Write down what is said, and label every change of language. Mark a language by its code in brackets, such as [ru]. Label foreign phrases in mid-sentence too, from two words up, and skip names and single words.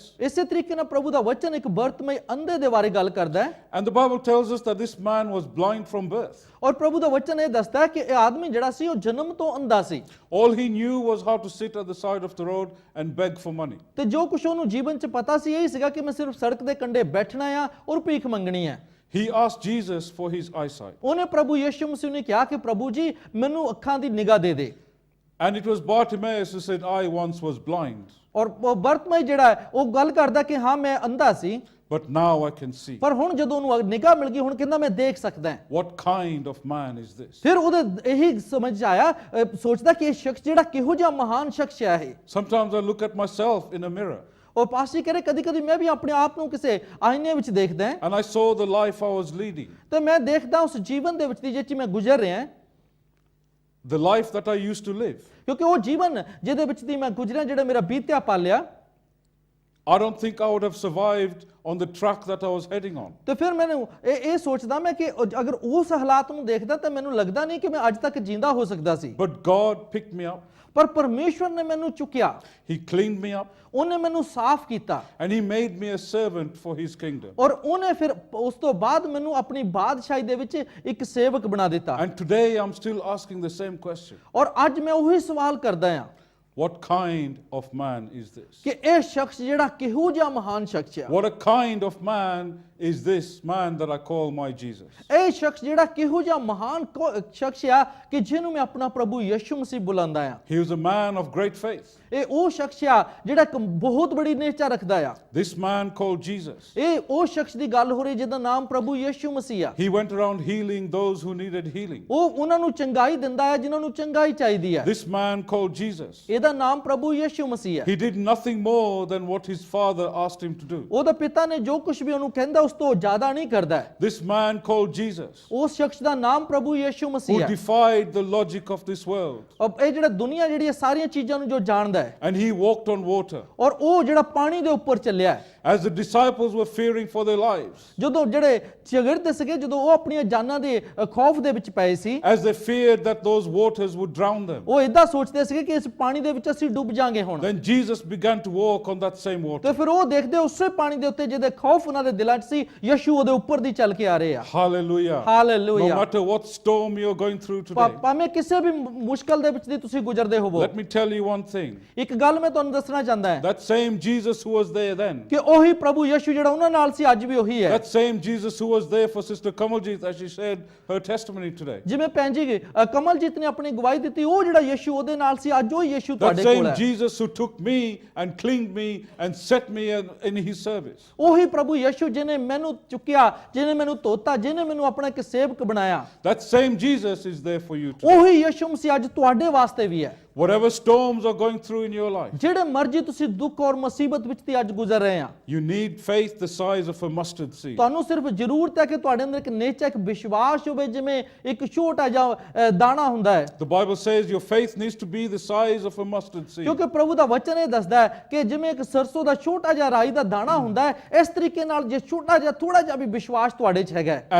[pa] ਇਸੇ ਤਰੀਕੇ ਨਾਲ ਪ੍ਰਭੂ ਦਾ ਵਚਨ ਇੱਕ ਬਰਤਮਈ ਅੰਧੇ ਦੇ ਬਾਰੇ ਗੱਲ ਕਰਦਾ ਹੈ। [en] And the Bible tells us that this man was blind from birth. [pa] ਔਰ ਪ੍ਰਭੂ ਦਾ ਵਚਨ ਇਹ ਦੱਸਦਾ ਹੈ ਕਿ ਇਹ ਆਦਮੀ ਜਿਹੜਾ ਸੀ ਉਹ ਜਨਮ ਤੋਂ ਅੰਧਾ ਸੀ। [en] All he knew was how to sit at the side of the road and beg for money. [pa] ਤੇ ਜੋ ਕੁਝ ਉਹਨੂੰ ਜੀਵਨ 'ਚ ਪਤਾ ਸੀ ਇਹੀ ਸੀਗਾ ਕਿ ਮੈਂ ਸਿਰਫ ਸੜਕ ਦੇ ਕੰਢੇ ਬੈਠਣਾ ਆ ਔਰ ਭੀਖ ਮੰਗਣੀ ਹੈ। [en] He asked Jesus for his eyesight. [pa] ਉਹਨੇ ਪ੍ਰਭੂ ਯਿਸੂ ਮਸੀਹ ਨੂੰ ਕਿਹਾ ਕਿ ਪ੍ਰਭੂ ਜੀ ਮੈਨੂੰ ਅੱਖਾਂ ਦੀ ਨਿਗਾਹ ਦੇ ਦੇ। [en] And it was Bartimaeus who said, I once was blind, [pa] ਔਰ ਬਰਤਮਈ ਜਿਹੜਾ ਹੈ ਉਹ ਗੱਲ ਕਰਦਾ ਕਿ ਹਾਂ ਮੈਂ ਅੰਧਾ ਸੀ [en] but now I can see. [pa] ਪਰ ਹੁਣ ਜਦੋਂ ਉਹਨੂੰ ਨਿਗਾਹ ਮਿਲ ਗਈ ਹੁਣ ਕਹਿੰਦਾ ਮੈਂ ਦੇਖ ਸਕਦਾ ਹਾਂ। [en] What kind of man is this? [pa] ਫਿਰ ਉਹਦੇ ਇਹੀ ਸਮਝ ਆਇਆ ਸੋਚਦਾ ਕਿ ਇਹ ਸ਼ਖਸ ਜਿਹੜਾ ਕਿਹੋ ਜਿਹਾ ਮਹਾਨ ਸ਼ਖਸ ਹੈ ਇਹ। [en] Sometimes I look at myself in a mirror [pa] ਉਹ ਪਾਸੀ ਕਰੇ ਕਦੀ ਕਦੀ ਮੈਂ ਵੀ ਆਪਣੇ ਆਪ ਨੂੰ ਕਿਸੇ ਆਇਨੇ ਵਿੱਚ ਦੇਖਦਾ ਹਾਂ [en] and I saw the life I was leading, [pa] ਤੇ ਮੈਂ ਦੇਖਦਾ ਉਸ ਜੀਵਨ ਦੇ ਵਿੱਚ ਦੀ ਜਿਹ 'ਚ ਮੈਂ ਗੁਜ਼ਰ ਰਿਹਾ [en] the life that I used to live. [pa] ਕਿਉਂਕਿ ਉਹ ਜੀਵਨ ਜਿਹਦੇ ਵਿੱਚ ਦੀ ਮੈਂ ਗੁਜ਼ਰਿਆ ਜਿਹੜਾ ਮੇਰਾ ਬੀਤਿਆ ਪਾਲਿਆ [en] I don't think I would have survived on the track that I was heading on. [pa] ਤੇ ਫਿਰ ਮੈਨੂੰ ਇਹ ਸੋਚਦਾ ਮੈਂ ਕਿ ਅਗਰ ਉਸ ਹਾਲਾਤ ਨੂੰ ਦੇਖਦਾ ਤਾਂ ਮੈਨੂੰ ਲੱਗਦਾ ਨਹੀਂ ਕਿ ਮੈਂ ਅੱਜ ਤੱਕ ਜਿੰਦਾ ਹੋ ਸਕਦਾ ਸੀ। [en] But God picked me up. [pa] ਪਰ ਪਰਮੇਸ਼ਵਰ ਨੇ ਮੈਨੂੰ ਚੁੱਕਿਆ [en] He cleaned me up [pa] ਉਹਨੇ ਮੈਨੂੰ ਸਾਫ਼ ਕੀਤਾ [en] and He made me a servant for His kingdom. [pa] ਔਰ ਉਹਨੇ ਫਿਰ ਉਸ ਤੋਂ ਬਾਅਦ ਮੈਨੂੰ ਆਪਣੀ ਬਾਦਸ਼ਾਹੀ ਦੇ ਵਿੱਚ ਇੱਕ ਸੇਵਕ ਬਣਾ ਦਿੱਤਾ। [en] And today I'm still asking the same question. [pa] ਔਰ ਅੱਜ ਮੈਂ ਉਹੀ ਸਵਾਲ ਕਰਦਾ ਹਾਂ [en] What kind of man is this? [pa] ਕਿ ਇਹ ਸ਼ਖਸ ਜਿਹੜਾ ਕਿਹੋ ਜਿਹਾ ਮਹਾਨ ਸ਼ਖਸ ਹੈ। [en] What a kind of man is this man that I call my Jesus? [pa] ਇਹ ਸ਼ਖਸ ਜਿਹੜਾ ਕਿਹੋ ਜਿਹਾ ਮਹਾਨ ਸ਼ਖਸ ਆ ਕਿ ਜਿਹਨੂੰ ਮੈਂ ਆਪਣਾ ਪ੍ਰਭੂ ਯਿਸੂ ਮਸੀਹ ਬੁਲਾਉਂਦਾ ਆ। [en] He was a man of great faith. [pa] ਇਹ ਉਹ ਸ਼ਖਸ ਆ ਜਿਹੜਾ ਇੱਕ ਬਹੁਤ ਬੜੀ ਨਿਸ਼ਚਾ ਰੱਖਦਾ ਆ। [en] This man called Jesus. [pa] ਇਹ ਉਹ ਸ਼ਖਸ ਦੀ ਗੱਲ ਹੋ ਰਹੀ ਜਿਹਦਾ ਨਾਮ ਪ੍ਰਭੂ ਯਿਸੂ ਮਸੀਹ ਆ। [en] He went around healing those who needed healing. [pa] ਉਹ ਉਹਨਾਂ ਨੂੰ ਚੰਗਾਈ ਦਿੰਦਾ ਹੈ ਜਿਨ੍ਹਾਂ ਨੂੰ ਚੰਗਾਈ ਚਾਹੀਦੀ ਹੈ। [en] This man called Jesus. [pa] ਇਹਦਾ ਨਾਮ ਪ੍ਰਭੂ ਯਿਸੂ ਮਸੀਹ ਹੈ। [en] He did nothing more than what his father asked him to do. [pa] ਉਹਦਾ ਪਿਤਾ ਨੇ ਜੋ ਕੁਝ ਵੀ ਉਹਨੂੰ ਕਹਿੰਦਾ ਉਸ ਤੋਂ ਜ਼ਿਆਦਾ ਨਹੀਂ ਕਰਦਾ। [en] This man called Jesus, [pa] ਉਸ ਸ਼ਖਸ ਦਾ ਨਾਮ ਪ੍ਰਭੂ ਯਿਸੂ [en] who [pa] ਮਸੀਹ ਹੈ। [en] defied the logic of this world. [pa] ਔਰ ਇਹ ਜਿਹੜਾ ਦੁਨੀਆ ਜਿਹੜੀ ਸਾਰੀਆਂ ਚੀਜ਼ਾਂ ਨੂੰ ਜੋ ਜਾਣਦਾ ਹੈ [en] And he walked on water. [pa] ਔਰ ਉਹ ਜਿਹੜਾ ਪਾਣੀ ਦੇ ਉੱਪਰ ਚੱਲਿਆ ਹੈ [en] As the disciples were fearing for their lives, [pa] ਜਦੋਂ ਜਿਹੜੇ ਚਗਿਰਦ ਸੀਗੇ, ਜਦੋਂ ਉਹ ਆਪਣੀਆਂ ਜਾਨਾਂ ਦੇ ਖੌਫ ਦੇ ਵਿੱਚ ਪਏ ਸੀ, [en] as they feared that those waters would drown them, [pa] ਉਹ ਇਦਾਂ ਸੋਚਦੇ ਸੀਗੇ ਕਿ ਇਸ ਪਾਣੀ ਦੇ ਵਿੱਚ ਅਸੀਂ ਡੁੱਬ ਜਾਾਂਗੇ ਹੁਣ। [en] then Jesus began to walk on that same water. [pa] ਤੇ ਫਿਰ ਉਹ ਦੇਖਦੇ ਉਸੇ ਪਾਣੀ ਦੇ ਉੱਤੇ ਜਿਹਦੇ ਖੌਫ ਉਹਨਾਂ ਦੇ ਦਿਲਾਂ 'ਚ ਸੀ, ਯਸ਼ੂ ਉਹਦੇ ਉੱਪਰ ਦੀ ਚੱਲ ਕੇ ਆ ਰਹੇ ਆ। [en] Hallelujah. [pa] ਹਾਲੇਲੂਇਆ। [en] No matter what storm you're going through today, [pa] ਭਾਵੇਂ ਕਿਸੇ ਵੀ ਮੁਸ਼ਕਲ ਦੇ ਵਿੱਚ ਦੀ ਤੁਸੀਂ ਗੁਜ਼ਰਦੇ ਹੋਵੋ, [en] let me tell you one thing. [pa] ਇੱਕ ਗੱਲ ਮੈਂ ਤੁਹਾਨੂੰ ਦੱਸਣਾ ਚਾਹੁੰਦਾ ਹਾਂ [en] That same Jesus who was there then, [pa] ਕਿ ਉਹੀ ਪ੍ਰਭੂ ਯਸ਼ੂ ਜਿਹੜਾ ਉਹਨਾਂ ਨਾਲ ਸੀ ਅੱਜ ਵੀ ਉਹੀ ਹੈ। [en] that same Jesus who was there for Sister Kamaljit as she shared her testimony today, [pa] ਜਿਵੇਂ ਭੈਣ ਜੀ ਕਮਲਜੀਤ ਨੇ ਆਪਣੀ ਗਵਾਹੀ ਦਿੱਤੀ, ਉਹ ਜਿਹੜਾ ਯਸ਼ੂ ਉਹਦੇ ਨਾਲ ਸੀ, ਅੱਜ ਉਹ ਯਸ਼ੂ [en] that [pa] ਤੁਹਾਡੇ ਕੋਲ [en] same [pa] ਹੈ। [en] Jesus who took me and cleaned me and set me in his service, [pa] ਉਹੀ ਪ੍ਰਭੂ ਯਸ਼ੂ ਜਿਹਨੇ ਮੈਨੂੰ ਚੁੱਕਿਆ, ਜਿਹਨੇ ਮੈਨੂੰ ਧੋਤਾ, ਜਿਹਨੇ ਮੈਨੂੰ ਆਪਣਾ ਇੱਕ ਸੇਵਕ ਬਣਾਇਆ, [en] that same Jesus is there for you today. [pa] ਉਹੀ ਯਸ਼ੂ ਮਸੀਹ ਅੱਜ ਤੁਹਾਡੇ ਵਾਸਤੇ ਵੀ ਹੈ। [en] Whatever storms are going through in your life, [pa] ਜਿਹੜੇ ਮਰਜ਼ੀ ਤੁਸੀਂ ਦੁੱਖ ਔਰ ਮੁਸੀਬਤ ਵਿੱਚ ਦੀ ਅੱਜ ਗੁਜ਼ਰ ਰਹੇ ਆ, [en] you need faith the size of a mustard seed. [pa] ਤੁਹਾਨੂੰ ਸਿਰਫ ਜ਼ਰੂਰਤ ਹੈ ਕਿ ਤੁਹਾਡੇ ਅੰਦਰ ਇੱਕ ਨਿਸ਼ਚੈ, ਇੱਕ ਵਿਸ਼ਵਾਸ ਹੋਵੇ, ਜਿਵੇਂ ਇੱਕ ਛੋਟਾ ਜਿਹਾ ਦਾਣਾ ਹੁੰਦਾ ਹੈ। [en] The Bible says your faith needs to be the size of a mustard seed. [pa] ਕਿਉਂਕਿ ਪ੍ਰਭੂ ਦਾ ਵਚਨ ਇਹ ਦੱਸਦਾ ਹੈ ਕਿ ਜਿਵੇਂ ਇੱਕ ਸਰਸੋਂ ਦਾ ਛੋਟਾ ਜਿਹਾ ਰਾਈ ਦਾ ਦਾਣਾ ਹੁੰਦਾ ਹੈ, ਇਸ ਤਰੀਕੇ ਨਾਲ ਜੇ ਛੋਟਾ ਜਿਹਾ ਥੋੜਾ ਜਿਹਾ ਵੀ ਵਿਸ਼ਵਾਸ ਤੁਹਾਡੇ 'ਚ ਹੈਗਾ ਹੈ,